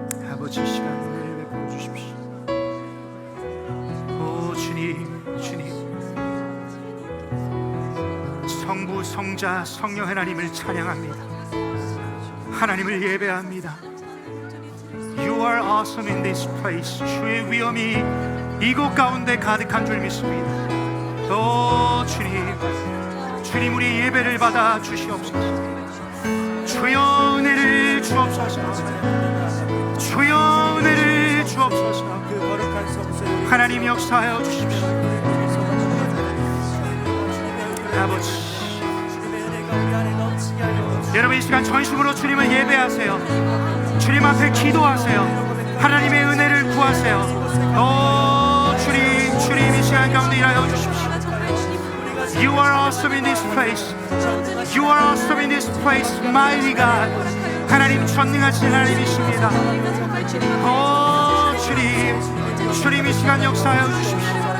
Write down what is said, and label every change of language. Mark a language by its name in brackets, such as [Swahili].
[Korean] 아버지 이 시간 은혜를 베풀어 주십시오. 오 주님, 주님, 성부 성자 성령 하나님을 찬양합니다. 하나님을 예배합니다. [English] You are awesome in this place. [Korean] 주의 위엄이 이곳 가운데 가득한 줄 믿습니다. 오 주님, 주님 우리 예배를 받아 주시옵소서. 주여 은혜를 주옵소서. 주여 은혜를 주옵소서. 하나님 역사하여 주십시오. 아버지, 여러분 이 시간 전심으로 주님을 예배하세요. 주님 앞에 기도하세요. 하나님의 은혜를 구하세요. 오 주님, 주님 이 시간 가운데 일하여 주십시오. [English] You are awesome in this place. You are awesome in this place, mighty God. [Korean] 하나님 전능하신 하나님이십니다. 오 주님, 주님 이 시간 역사하여 주십시오.